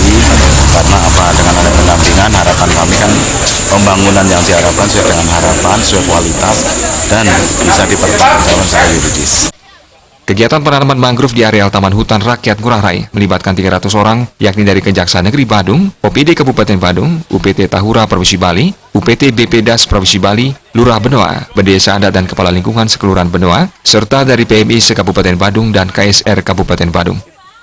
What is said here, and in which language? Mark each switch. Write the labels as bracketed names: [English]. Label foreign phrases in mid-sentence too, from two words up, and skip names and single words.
[Indonesian] Karena apa, dengan ada pendampingan, harapan kami kan pembangunan yang diharapkan sesuai dengan harapan, sesuai kualitas, dan bisa dipertanggungjawabkan secara yuridis. Kegiatan penanaman mangrove di areal Taman Hutan Rakyat Ngurah Rai melibatkan 300 orang, yakni dari Kejaksaan Negeri Badung, OPD Kabupaten Badung, UPT Tahura Provinsi Bali, UPT BPDAS Provinsi Bali, Lurah Benoa, Bendesa Adat dan Kepala Lingkungan Sekelurahan Benoa, serta dari PMI se-Kabupaten Badung dan KSR Kabupaten Badung.